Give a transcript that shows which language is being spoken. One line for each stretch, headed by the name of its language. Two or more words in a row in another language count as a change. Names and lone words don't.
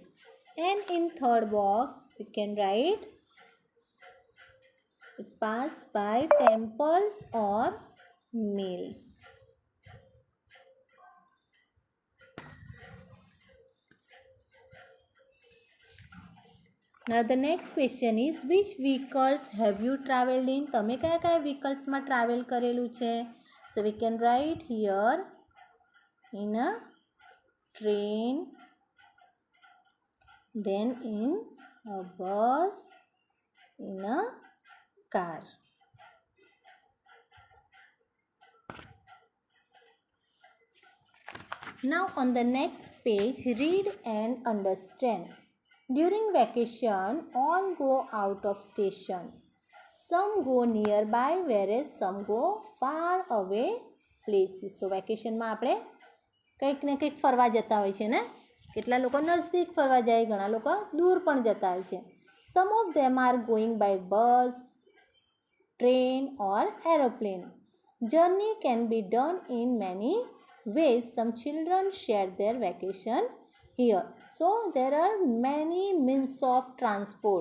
English: And in third box we can write it passed by temples or mills. Now the next question is which vehicles have you travelled in?
Gujarati: તમે કયા કયા vehiclesમાં travel કરેલું છે?
English: So we can write here in a train, then in a bus, in a car. Now on the next page read and understand. During vacation, all go out of station. Some go nearby whereas some go far away places. So vacation
Gujarati: માં આપણે કંઈક ને કંઈક ફરવા જતા હોય છે ને, કેટલા લોકો નજદીક ફરવા જાય, ઘણા લોકો દૂર પણ જતા હોય છે.
English: Some of them are going by bus, train or aeroplane. Journey can be done in many ways. Some children share their vacation here. So there are many means of transport.